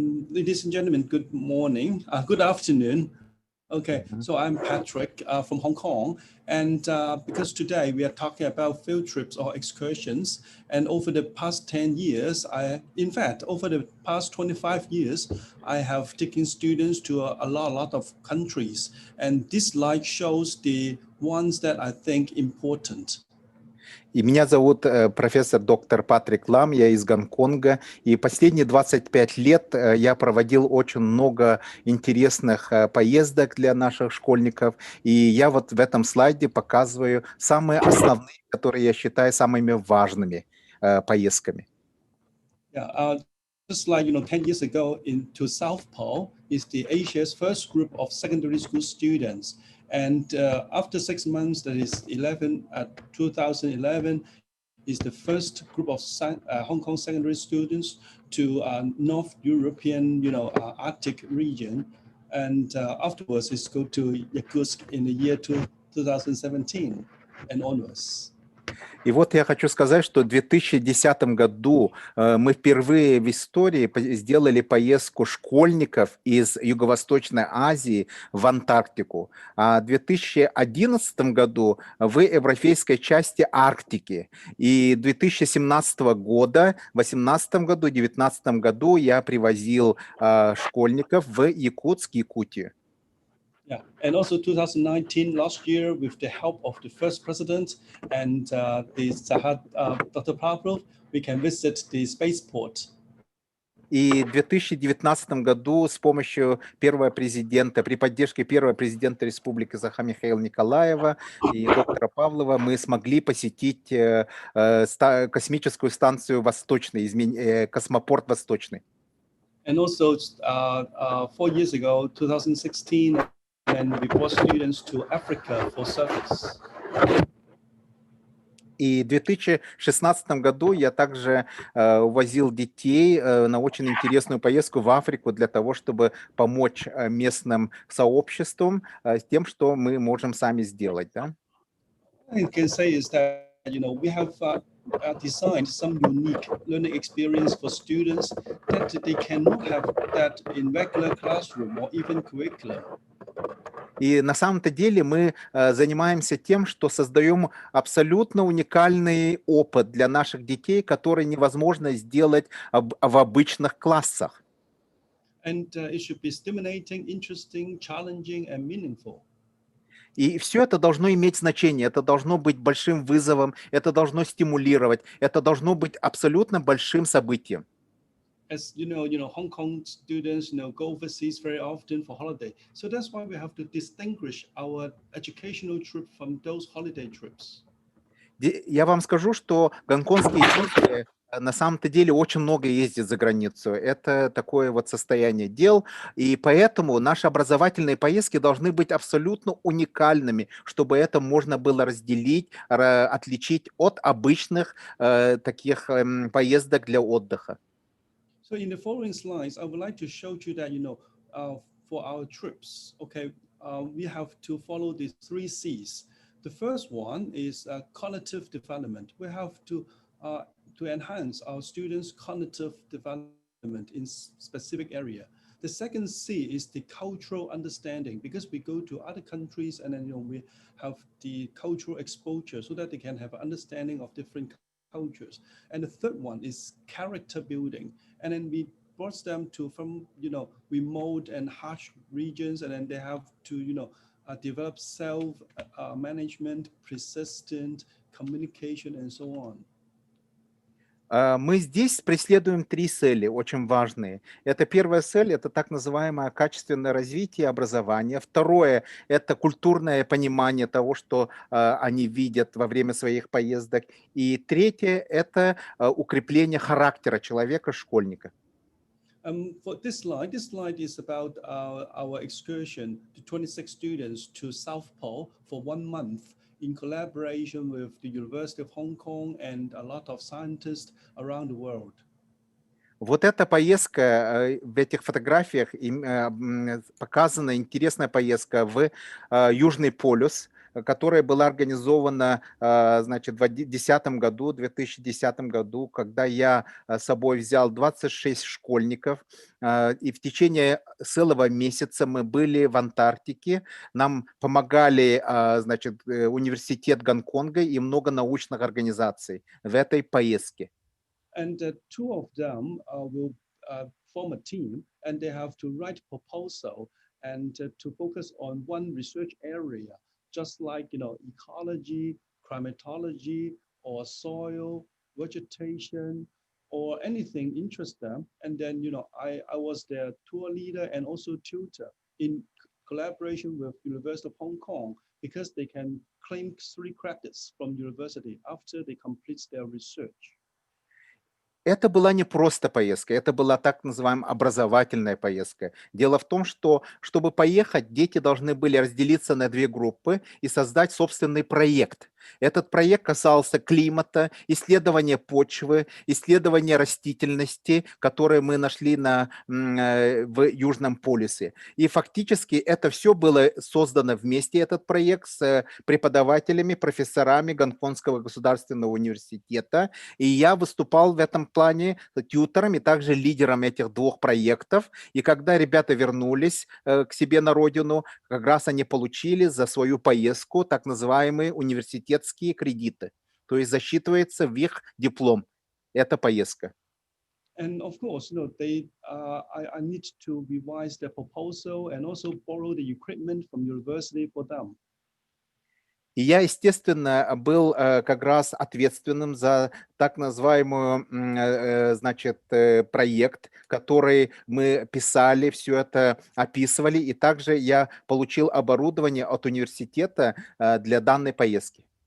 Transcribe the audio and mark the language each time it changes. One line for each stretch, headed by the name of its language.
English: Ladies and gentlemen, good morning. Good afternoon. Okay, so I'm Patrick from Hong Kong, and because today we are talking about field trips or excursions, and over the past 10 years, over the past 25 years, I have taken students to a lot of countries, and this slide shows the ones that I think important.
Russian: И меня зовут профессор доктор Патрик Лам, я из Гонконга, и последние 25 лет я проводил очень много интересных поездок для наших школьников, и я вот в этом слайде показываю самые основные, которые я считаю самыми важными поездками.
English: Yeah, just like 10 years ago to South Pole is the Asia's first group of secondary school students. And after 6 months, that is 2011, is the first group of Hong Kong secondary students to North European, Arctic region. And afterwards, it's go to Yakutsk in the year 2017 and onwards.
Russian: И вот я хочу сказать, что в 2010 году мы впервые в истории сделали поездку школьников из Юго-Восточной Азии в Антарктику, а в 2011 году в европейской части Арктики. И 2017 года, в 2018 году, 2019 году я привозил школьников в Якутск, Якутию.
English: Yeah, and also 2019, last year, with the help of the first president and Dr. Pavlov, we can visit the spaceport.
Russian: И в 2019 году с помощью первого президента, при поддержке первого президента Республики Саха Михаила Николаева и доктора Павлова мы смогли посетить космическую станцию Восточный, космопорт Восточный.
English: And also 4 years ago, 2016, and we brought students to Africa for service.
Russian: И в 2016 году я также увозил детей на очень интересную поездку в Африку для того, чтобы помочь местным сообществам с тем, что мы можем сами сделать. Да?
English: I can say is that we have designed some unique learning experience for students that they cannot have that in regular classroom or even curriculum.
Russian: И на самом-то деле мы занимаемся тем, что создаем абсолютно уникальный опыт для наших детей, который невозможно сделать в обычных классах.
English: And it should be stimulating, interesting, challenging, and meaningful.
Russian: И все это должно иметь значение, это должно быть большим вызовом, это должно стимулировать, это должно быть абсолютно большим событием.
English: As Hong Kong students, go overseas very often for holiday. So that's why we have to distinguish our educational trip from those holiday trips.
Russian: Я вам скажу, что гонконгские дети на самом-то деле очень много ездят за границу. Это такое вот состояние дел. И поэтому наши образовательные поездки должны быть абсолютно уникальными, чтобы это можно было разделить, отличить от обычных таких поездок для отдыха.
English: So in the following slides, I would like to show you that, for our trips, we have to follow the 3 C's. The first one is cognitive development. We have to enhance our students' cognitive development in specific area. The second C is the cultural understanding, because we go to other countries and then we have the cultural exposure so that they can have an understanding of different cultures. And the third one is character building. And then we brought them to from remote and harsh regions, and then they have to develop self management, persistent communication, and so on.
Russian: Мы здесь преследуем 3 цели, очень важные. Это первая цель, это так называемое качественное развитие образования. Второе, это культурное понимание того, что они видят во время своих поездок. И третье, это укрепление характера человека, школьника.
English: For this slide is about our excursion to 26 students to South Pole for 1 month. In collaboration with the University of Hong Kong and a lot of scientists around the world.
Russian: Вот эта поездка, в этих фотографиях показана интересная поездка в Южный полюс, которая была организована, значит, в 2010 году, когда я с собой взял 26 школьников, и в течение целого месяца мы были в Антарктике, нам помогали, значит, университет Гонконга и много научных организаций в этой поездке.
English: And 2 of them will form a team, and they have to write proposal and to focus on one research area, just like ecology, climatology, or soil, vegetation, or anything interests them. And then I was their tour leader and also tutor in collaboration with University of Hong Kong, because they can claim 3 credits from university after they complete their research.
Russian: Это была не просто поездка, это была так называемая образовательная поездка. Дело в том, что, чтобы поехать, дети должны были разделиться на 2 группы и создать собственный проект. Этот проект касался климата, исследования почвы, исследования растительности, которые мы нашли в Южном полюсе. И фактически это все было создано вместе, этот проект, с преподавателями, профессорами Гонконгского государственного университета. И я выступал в этом плане тьютором и также лидером этих двух проектов. И когда ребята вернулись к себе на родину, как раз они получили за свою поездку так называемые университетские кредиты. То есть засчитывается в их диплом. Это поездка.
English: And of course, I need to revise their proposal and also borrow the equipment from university for them.
Russian: И я, естественно, был как раз ответственным за так называемую, значит, проект, который мы писали, все это описывали, и также я получил оборудование от университета для данной поездки.